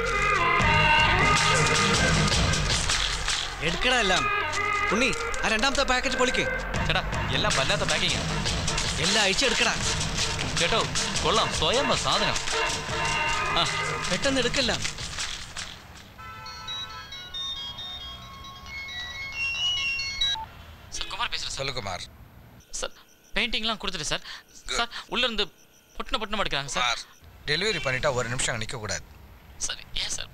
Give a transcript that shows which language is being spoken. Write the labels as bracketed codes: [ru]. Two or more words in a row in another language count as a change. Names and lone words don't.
[ml] എടുക്കടാ എല്ലാം. ഉണ്ണി, ആ രണ്ടാമത്തെ പാക്കറ്റ് പൊളിക്ക്. ചേട്ടാ, എല്ലാം വല്ലാത്ത പാക്കിങ്. എല്ലാം അഴിച്ചെടുക്കടാ. കേട്ടോ, കൊള്ളാം, സ്വയം സാധനം. ആ, പെട്ടെന്ന് എടുക്കല്ല. [ta] குமார் சார், பெயிண்டிங்லாம் கொடுத்துட்டு சார். சார், உள்ள இருந்து பொட்டன பொட்டன மடிக்கிறாங்க சார். டெலிவரி பண்ணிட்டா ஒரு நிமிஷம் நிற்க கூடாது சார். ஏன் சார்?